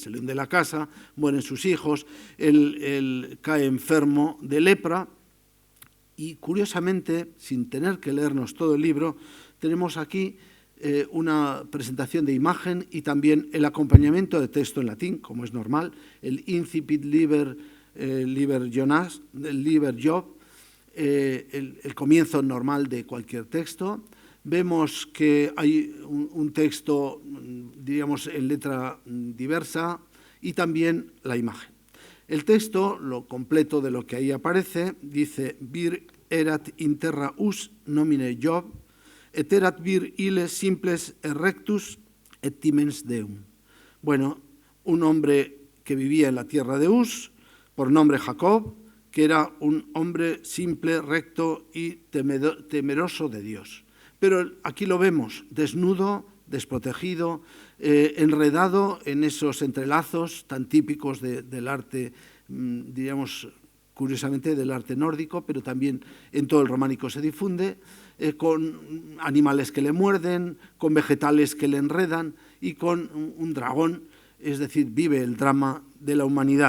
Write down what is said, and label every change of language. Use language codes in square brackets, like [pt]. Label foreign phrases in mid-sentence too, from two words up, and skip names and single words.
[es] Se le hunde la casa, mueren sus hijos, él cae enfermo de lepra y, curiosamente, sin tener que leernos todo el libro, tenemos aquí una presentación de imagen y también el acompañamiento de texto en latín, como es normal, el [la] incipit liber Job, [es] el comienzo normal de cualquier texto. Vemos que hay un texto, diríamos, en letra diversa y también la imagen. El texto, lo completo de lo que ahí aparece, dice: [la] Vir erat in terra us nomine Job, et erat vir ille simples erectus et timens deum. [es] Bueno, un hombre que vivía en la tierra de Uz, por nombre Jacob, que era un hombre simple, recto y temeroso de Dios. Pero aquí lo vemos desnudo, desprotegido, enredado en esos entrelazos tan típicos del arte, diríamos curiosamente del arte nórdico, pero también en todo el románico se difunde, con animales que le muerden, con vegetales que le enredan y con un dragón, es decir, vive el drama de la humanidad.